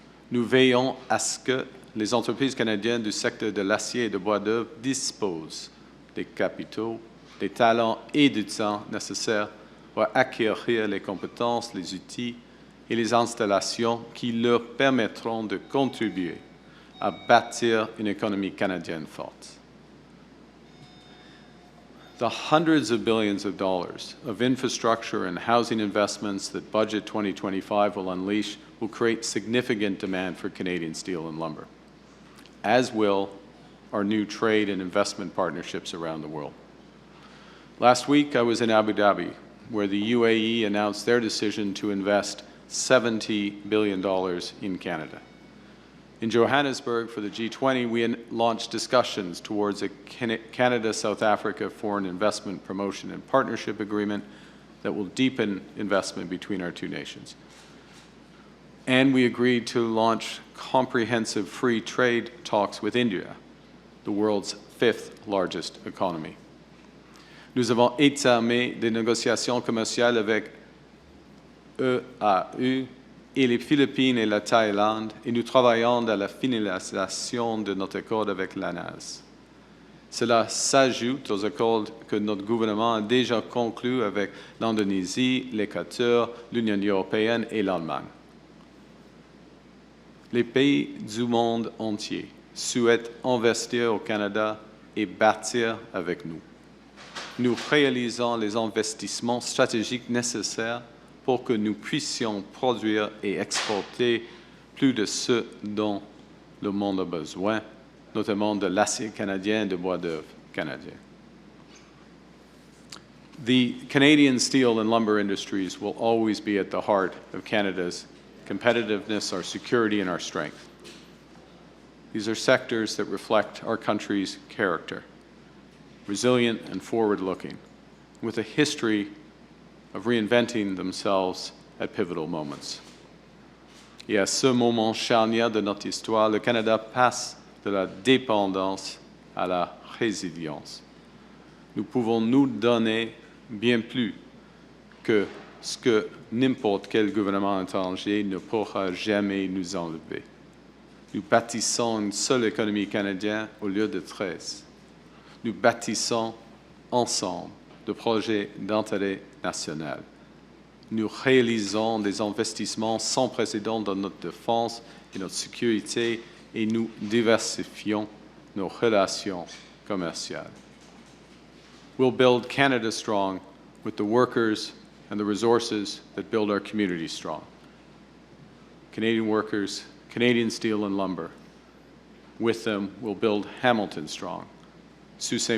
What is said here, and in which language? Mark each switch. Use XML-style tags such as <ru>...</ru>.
<fr>Nous veillons à ce que les entreprises canadiennes du secteur de l'acier et de bois d'œuvre disposent des capitaux, des talents et du temps nécessaires pour acquérir les compétences, les outils et les installations qui leur permettront de contribuer à bâtir une économie canadienne forte.</fr> <en>The hundreds of billions of dollars of infrastructure and housing investments that Budget 2025 will unleash will create significant demand for Canadian steel and lumber, as will our new trade and investment partnerships around the world. Last week, I was in Abu Dhabi, where the UAE announced their decision to invest $70 billion in Canada. In Johannesburg, for the G20, we launched discussions towards a Canada-South Africa Foreign Investment Promotion and Partnership Agreement that will deepen investment between our two nations. And we agreed to launch comprehensive free trade talks with India, the world's fifth largest economy.</en> <fr>Nous avons entamé des négociations commerciales avec EAU et les Philippines et la Thaïlande, et nous travaillons à la finalisation de notre accord avec l'ANAS. Cela s'ajoute aux accords que notre gouvernement a déjà conclus avec l'Indonésie, l'Équateur, l'Union européenne et l'Allemagne. Les pays du monde entier souhaitent investir au Canada et bâtir avec nous. Nous réalisons les investissements stratégiques nécessaires pour que nous puissions produire et exporter plus de ce dont le monde a besoin, notamment de l'acier canadien et de bois d'œuvre canadien.</fr> <en>The Canadian steel and lumber industries will always be at the heart of Canada's competitiveness, our security, and our strength. These are sectors that reflect our country's character, resilient and forward-looking, with a history of reinventing themselves at pivotal moments.</en> <fr>Et à ce moment charnière de notre histoire, le Canada passe de la dépendance à la résilience. Nous pouvons nous donner bien plus que ce que n'importe quel gouvernement étranger ne pourra jamais nous enlever. Nous bâtissons une seule économie canadienne au lieu de 13. Nous bâtissons ensemble de projets d'intérêt national. Nous réalisons des investissements sans précédent dans notre défense et notre sécurité et nous diversifions nos relations commerciales.</fr> <en>We'll build Canada strong with the workers and the resources that build our community strong. Canadian workers, Canadian steel and lumber. With them, we'll build Hamilton strong, Sault Ste.</en>